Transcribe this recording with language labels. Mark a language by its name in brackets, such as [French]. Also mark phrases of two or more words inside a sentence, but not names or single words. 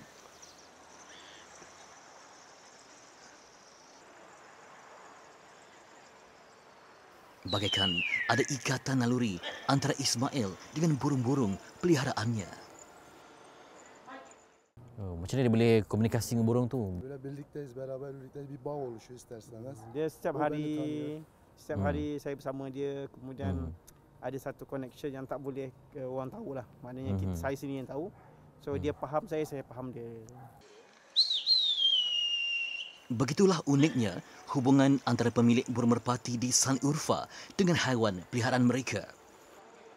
[Malay] Bagaikan ada ikatan naluri antara Ismail dengan burung-burung peliharaannya. Oh, macam mana dia boleh komunikasi dengan burung tu? [Turkish] Böyle birlikteyiz, beraber birlikteyiz bir bağ oluşuyor ister istemez. [Malay] Dia setiap [Turkish] O beni tanıyor. [Malay] hari saya bersama dia, kemudian ada satu connection yang tak boleh orang tahu lah. Maknanya saya sendiri yang tahu. So dia faham saya faham dia. Begitulah uniknya hubungan antara pemilik burung merpati di Sani Urfa dengan haiwan peliharaan mereka.